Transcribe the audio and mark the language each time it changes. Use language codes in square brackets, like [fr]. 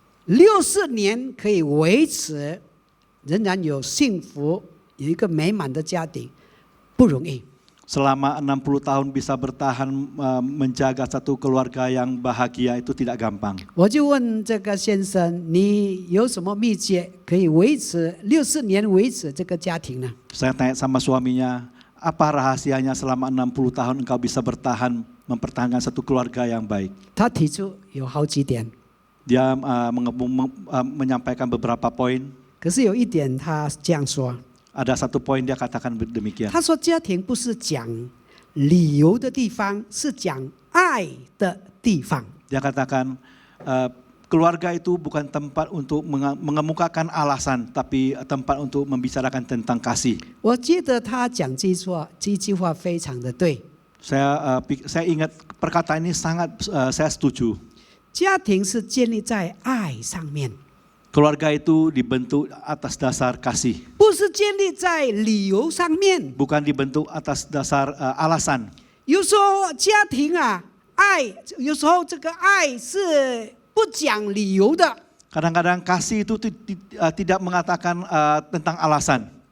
[zh] 60年可以维持，仍然有幸福，有一个美满的家庭，不容易。 [id] selama 60 tahun bisa bertahan menjaga satu keluarga yang bahagia itu tidak gampang. [zh] 我就问这个先生，你有什么秘诀可以维持64年维持这个家庭呢？ [id] Saya tanya sama suaminya, apa rahasianya selama 60 tahun engkau bisa bertahan mempertahankan satu keluarga yang baik? [zh] 他提出有好几点， [id] Dia menyampaikan beberapa poin. [zh] 可是有一点他这样说， [id] Ada satu poin dia katakan demikian. [zh] 他说家庭不是讲理由的地方，是讲爱的地方。 [id] Dia katakan keluarga itu bukan tempat untuk mengemukakan alasan, tapi tempat untuk membicarakan tentang kasih. [zh] 我觉得他讲这句话非常的对。 [id] Saya ingat perkataan ini sangat saya setuju. [zh] 家庭是建立在爱上面， [id] Keluarga itu dibentuk atas dasar kasih, [zh] 不是建立在理由上面。 [id] bukan dibentuk atas dasar alasan. [zh] 有时候家庭啊，爱有时候这个爱是不讲理由的。 [id] Kadang-kadang kasih itu tidak mengatakan tentang alasan.